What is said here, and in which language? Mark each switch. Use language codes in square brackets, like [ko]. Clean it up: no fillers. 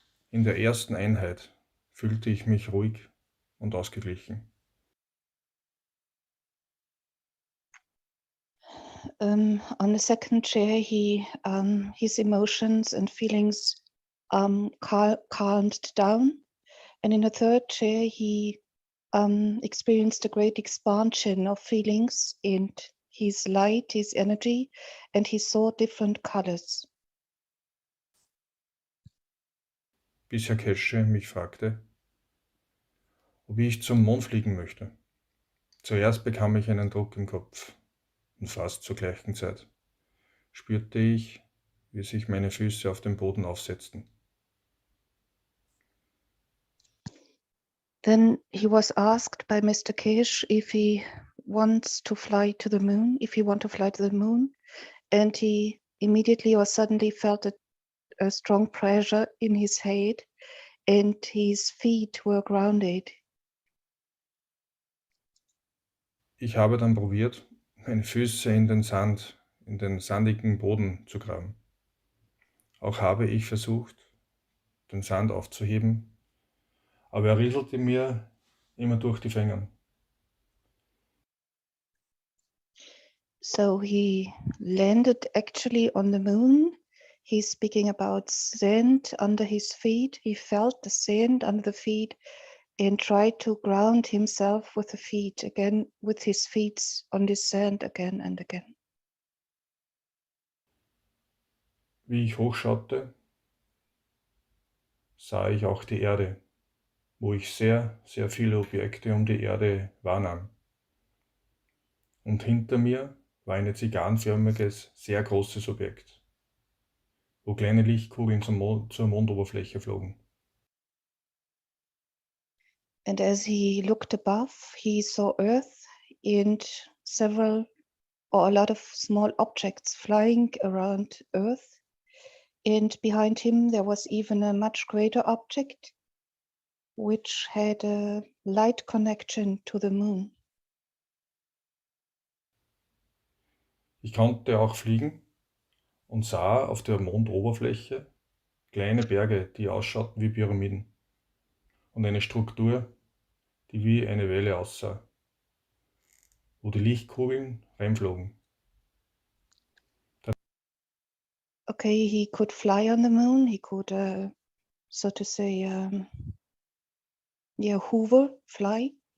[de] In der ersten Einheit fühlte ich mich ruhig und ausgeglichen. [en] On the second chair, his emotions and feelings calmed down, and in the third chair, he experienced a great expansion of feelings and his light, his energy, and he saw different colors. [de] Bis Herr Kesche mich fragte, ob ich zum Mond fliegen möchte. Zuerst bekam ich einen Druck im Kopf, und fast zur gleichen Zeit spürte ich, wie sich meine Füße auf den Boden aufsetzten. [en] Then he was asked by Mr. Kish if he wants to fly to the moon, if he want to fly to the moon, and he immediately or suddenly felt a strong pressure in his head, and his feet were grounded. [de] Ich habe dann probiert, meine Füße in den sandigen Boden zu graben. Auch habe ich versucht, den Sand aufzuheben, aber er rieselte mir immer durch die Finger. [en] So he landed actually on the moon. He's speaking about sand under his feet. He felt the sand under the feet and tried to ground himself with the feet again, with his feet on the sand again and again. [de] Wie ich hochschaute, sah ich auch die Erde, wo ich sehr, sehr viele Objekte um die Erde wahrnahm. Und hinter mir war ein zigarrenförmiges, sehr großes Objekt, wo kleine Lichtkugeln zur Mondoberfläche flogen. [en] And as he looked above, he saw Earth and several or a lot of small objects flying around Earth. And behind him, there was even a much greater object which had a light connection to the moon. [de] Ich konnte auch fliegen und sah auf der Mondoberfläche kleine Berge, die ausschauten wie Pyramiden, und eine Struktur, die wie eine Welle aussah, wo die Lichtkugeln reinflogen. [en] Okay, he could fly on the moon. He could, so to say, hover, fly.